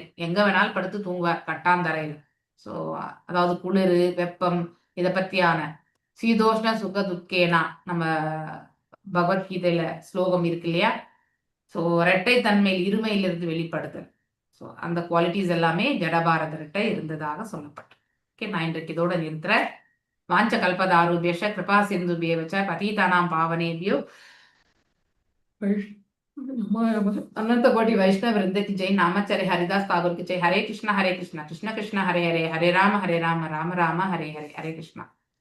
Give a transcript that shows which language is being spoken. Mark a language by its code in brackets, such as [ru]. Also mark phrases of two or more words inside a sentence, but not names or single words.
[ta] எங்க வேணாலும் படுத்து தூங்குவார் கட்டாந்தரையில். ஸோ அதாவது குளிர் வெப்பம் இதை பத்தியான [sa] शीतोष्ण सुख दुःखेन [ta] நம்ம பகவத்கீதையில ஸ்லோகம் இருக்கு இல்லையா. ஸோ இரட்டை தன்மையில் இருமையிலிருந்து வெளிப்படுதல். ஸோ அந்த குவாலிட்டிஸ் எல்லாமே ஜடபாரதர்கிட்ட இருந்ததாக சொல்லப்பட்டு. ஓகே, நான் இன்றைக்கு இதோட நிறுத்துறேன். [sa] वाञ्छा कल्पतरुभ्यश्च कृपा सिन्धुभ्य एव च पतितानाम् पावनेभ्यो [hi] अनंत कोटि वैष्णव वृंद की जय। नामाचार्य हरिदास ठाकुर की जय। [sa] हरे कृष्णा कृष्ण कृष्ण हरे हरे, हरे राम राम हरे हरे, हरे कृष्णा।